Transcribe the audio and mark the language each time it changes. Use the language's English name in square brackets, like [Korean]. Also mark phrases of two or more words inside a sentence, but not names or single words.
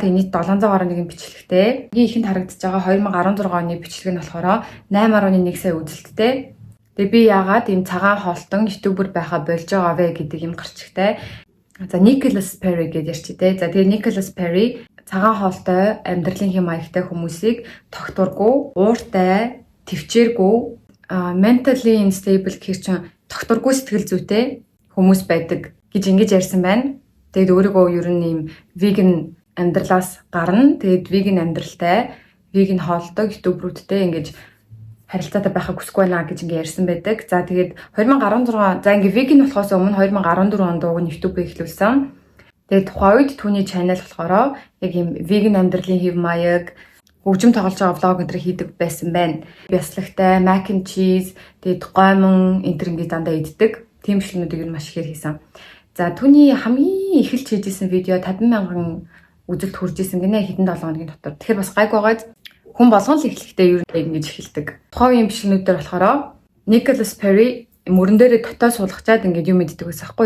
[Mongolian] Тэгээ нийт 700 гаруй нэгэн бичлэгтэй. Хамгийн ихэнд харагдаж байгаа 2016 оны бичлэг нь болохоор 8.1 сая үзэлттэй. Тэгээ би яагаад ийм цагаан хоолтон ютубер байхаа болж байгаа вэ гэдэг юм гарчигтай. За Nicholas Perry гэж ярьчих тий. За тэгээ Nicholas Perry цагаан хоолтой амьдралын хэм маягтай хүмүүсийг тогтворгүй, ууртай, төвчээргүй, [English] mentally unstable [Mongolian] гэх чинь тогтворгүй сэтгэл зүйтэй хүмүүс байдаг гэж ингэж ярьсан байна. Тэгээд өөрийгөө ер нь ийм vegan амьдралаас гарна. Тэгээд vegan амьдралтай, vegan хоолтой ютуберүүдтэй ингэж харилцаатай байхыг хүсэхгүй байна гэж ингээ ярьсан байдаг. За тэгээд 2016 за ингээ vegan болохоос өмнө 2014 онд ууг YouTube эхлүүлсэн. Тэгээд тухайн үед түүний channel болохоор яг юм vegan амьдралын хэв маяг, хөгжим тоглож байгаа влог энэ төр хийдэг байсан байна. Бяслагтай, [English] mac and cheese, [Mongolian] тэгээд гомон энэ төр ингээ дандаа иддэг. Тийм бичлэгнүүдийг нь маш ихээр хийсэн. За түүний хамгийн эхэлж хийжсэн видео 50,000 үзэлт хүрж исэн гинэ хэдэн 7 хоногийн дотор. Тэгэхээр бас гайг байгаа. Хүн болгон л эхлэхдээ ер нь ингэж эхэлдэг. Тухайн үеийн бичлэгнүүдээр болохоор Nicholas Perry мөрөн дээрээ дотоо суулгачаад ингэж юм мэддэг байсан хгүй.